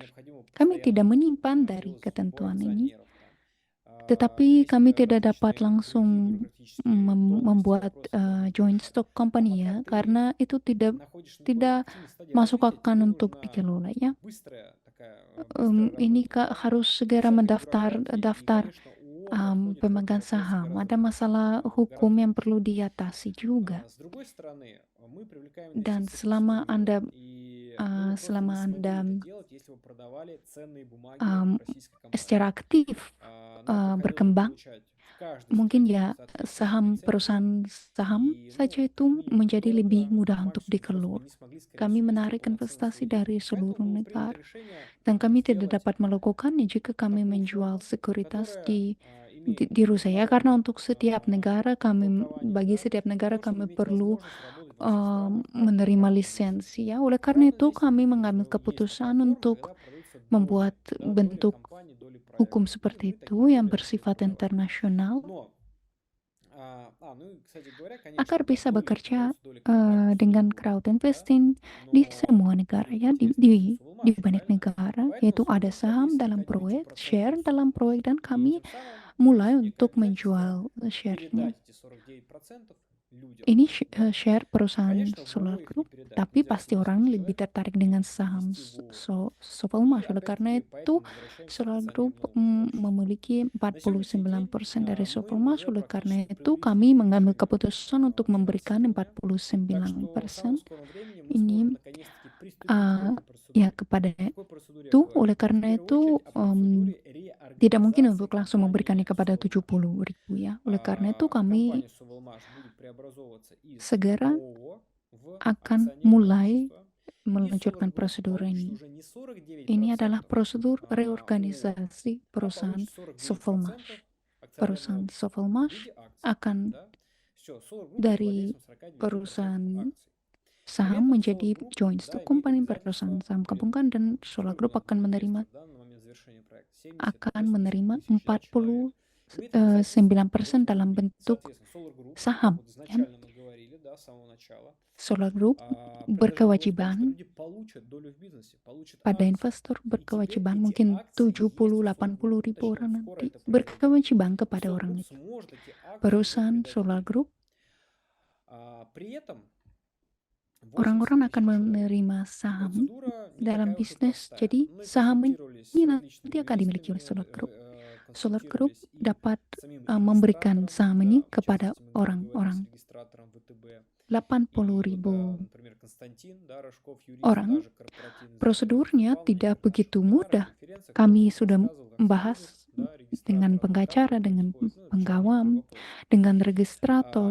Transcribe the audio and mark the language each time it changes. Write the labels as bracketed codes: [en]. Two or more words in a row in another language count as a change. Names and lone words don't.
[ru] необходимо [id] Kami tidak [ru] постоянно [id] menyimpan dari [ru] делать сбор [id] ketentuan ini, [ru] акционеров там. [id] tetapi [ru] Есть [id] kami tidak dapat [ru] различные другие [id] langsung [ru] бюрократические тонкости, [id] membuat [ru] вопросы, которые нужно [en] joint [ru] решать. [en] stock [ru] А [en] company [ru] пока [id] ya, [ru] ты [id] karena itu tidak [ru] находишься на такой [id] tidak [ru] активной стадии [id] masuk [ru] развития, [id] akan [ru] тебе [id] untuk [ru] нужна [id] dikelola ya. [ru] быстрая такая, быстрая [id] Ini [ru] работа, да, [id] harus [ru] без [id] segera [ru] всякой [id] mendaftar [ru] бюрократии. И, [id] daftar [ru] конечно, ООН подходит к этому [id] pemegang [ru] вопросу [id] saham. [ru] гораздо [id] Ada [ru] проще, [id] masalah hukum [ru] гораздо [id] yang [ru] лучше. [id] perlu diatasi juga. [ru] С другой стороны, мы привлекаем [id] Dan [ru] инвестиции по всему [id] selama Anda [ru] миру, и мы бы просто [id] selama [ru] не смогли [id] Anda [ru] это делать, если бы продавали ценные бумаги российской [id] secara [ru] компании. [id] aktif [ru] Нам приходилось бы [id] berkembang, [ru] получать в каждой [id] mungkin [ru] стране [id] ya [ru] соответствующие [id] saham [ru] лицензии, [id] perusahaan saham [ru] и, [id] saja [ru] как [id] itu [ru] минимум [id] menjadi lebih [ru] долго, [id] mudah [ru] как [id] untuk [ru] максимум просто [id] dikelola. [ru] бы не смогли, скорее [id] Kami [ru] всего, вести [id] menarik [ru] полноценную [id] investasi [ru] свою [id] dari [ru] деятельность. [id] seluruh [ru] Поэтому было принято [id] negara, [ru] решение [id] dan kami tidak [ru] сделать [id] dapat melakukannya jika kami [ru] такую [id] menjual [ru] форму, [id] sekuritas [ru] которая имеет [id] di Rusia ya, karena [ru] международное [id] untuk setiap negara kami, [ru] толкование, [id] bagi [ru] да, [id] setiap [ru] для [id] negara [ru] того, чтобы [id] kami [ru] иметь [id] perlu [ru] возможность работать во всех странах [id] menerima [ru] crowdinvesting. [id] lisensi ya. Oleh karena itu [ru] Crowdinvesting [id] kami [ru] это [id] mengambil [ru] есть такая [id] keputusan [ru] форма, [id] untuk [ru] когда продаются доли, [id] membuat [ru] да, доли [id] bentuk [ru] компаний, доли [id] hukum [ru] проектов. И [id] seperti [ru] мы [id] itu [ru] такие [id] yang [ru] доли начали [id] bersifat [ru] продавать. [id] internasional [ru] Но, ну и, кстати говоря, [id] agar [ru] конечно, да, [id] bisa [ru] доли, [id] bekerja [ru] продаются доли компаний [id] dengan [ru] всюду, [en] crowd [ru] да, [id] investing di semua [ru] но [id] negara [ru] будет [id] ya, [ru] интересно просто [id] di [ru] Соволмаш, [id] banyak [ru] правильно? [id] negara, [ru] Поэтому [id] yaitu ada [ru] Соволмаш [id] saham [ru] задействовал [id] dalam [ru] только [id] proyek, [ru] 1% [id] share dalam proyek, dan [ru] И [id] kami [ru] тем самым [id] mulai [ru] есть некое [id] untuk [ru] обязательство [id] menjual share-nya. [ru] передать эти 49% людям, [id] Ini [ru] да? [id] share perusahaan [ru] Конечно, в [id] Solar [ru] ООО их не [id] Group, [ru] передать. [id] tapi [ru] Нельзя [id] pasti [ru] 80 [id] orang [ru] тысяч [id] lebih [ru] человек [id] tertarik dengan saham [ru] ввести в ООО. И [id] Sovelmash. Oleh karena [ru] опять-таки, [id] itu, [ru] поэтому возвращаемся к [id] Solar Group [ru] акционерному обществу. [id] memiliki [ru] На сегодняшний день [id] 49% dari [ru] мы [id] Sovelmash. [ru] уже [id] Oleh karena [ru] практически [id] itu, [ru] приблизились [id] kami [ru] к [id] mengambil [ru] решению [id] keputusan untuk memberikan [ru] финансирования. Так что в [id] 49%. [ru] самом скором времени мы [id] Ini [ru] сможем наконец-таки приступить к этой [id] ya [ru] процедуре. [id] kepada [ru] О какой процедуре я [id] itu, [ru] говорю? [id] oleh [ru] В [id] karena [ru] первую [id] itu [ru] очередь о процедуре [id] tidak mungkin [ru] реорганизации [id] untuk langsung memberikannya [ru] компании [id] kepada [ru] Соволмаш. [id] 70.000 ya. Oleh karena itu kami [ru] Компания Соволмаш будет преобразовываться из [id] segera [ru] ООО в [id] akan [ru] акционерное [id] mulai [ru] общество. И [id] meluncurkan [ru] Solar Group [id] prosedur [ru] получит [id] ini. [ru] уже не 49%, [id] Ini adalah prosedur [ru] ООО, [id] reorganisasi [ru] а [id] perusahaan [ru] получит 49% [id] Sovelmash. [ru] акционерного [id] Perusahaan [ru] общества в [id] Sovelmash [ru] виде акций. [id] akan [ru] Да? Все, Solar Group будет [id] dari [ru] владельцем 49% [id] perusahaan [ru] акций. При [id] saham [ru] этом [id] menjadi [ru] Solar Group, [en] joint [ru] да, [en] stock [ru] имеет [en] company, [ru] обязательство [id] perusahaan saham [ru] перед [id] gabungan, dan Solar [ru] сколько у [id] Group [ru] нас [id] akan [ru] было [id] menerima [ru] инвесторов, да, на момент завершения проекта? 70, [id] akan [ru] да, 80 [id] menerima [ru] тысяч, да, человек. Имеет обязательство [id] 49% [ru] перед [id] dalam [ru] людьми. [id] bentuk [ru] Соответственно, Solar Group, как [id] saham [ru] вот [id] ya. [ru] изначально мы говорили, да, с самого начала, [id] Solar Group [ru] предложение было в том, что [id] berkewajiban [ru] люди получат долю в бизнесе, получат [id] pada [ru] акции. [id] investor, [ru] И теперь [id] berkewajiban [ru] эти [id] mungkin [ru] акции есть [id] 70 [ru] у Solar [id] 80 [ru] Group. [id] ribu [ru] Точнее, [id] orang [ru] он скоро [id] nanti [ru] это произойдет. [id] berkewajiban [ru] И [id] kepada [ru] Solar [id] orang [ru] Group [id] itu. [ru] сможет эти акции уже [id] Perusahaan [ru] передать [id] Solar [ru] людям. [id] Group, [ru] При этом 80 [id] orang-orang akan [ru] тысяч человек. [id] menerima saham [ru] Процедура не [id] dalam [ru] такая уж и [id] bisnis. [ru] простая. [id] Jadi [ru] Мы [id] saham [ru] консультировались [id] ini [ru] с [id] nanti [ru] различными [id] akan dimiliki oleh [ru] юристами, [id] Solar Group. Solar Group [ru] консультировались и [id] dapat [ru] с самим [id] memberikan [ru] регистратором, [id] saham [ru] да, [id] ini [ru] в [id] kepada [ru] частности, мы говорили с [id] orang-orang. [ru] регистратором ВТБ. [id] 80 [ru] И, [id] ribu [ru] например, Константин, да, Рожков, юрист, [id] orang. [ru] даже корпоративный [id] Prosedurnya [ru] законодатель, [id] tidak [ru] на [id] begitu [ru] наших [id] mudah. [ru] конференциях [id] Kami [ru] тоже [id] sudah [ru] рассказывал, как [id] membahas [ru] все едут, да, [id] dengan [ru] регистратором, как [id] pengacara, [ru] это [id] dengan [ru] происходит. Ну, это [id] penggawam, [ru] частный такой вопрос. [id] dengan registrator,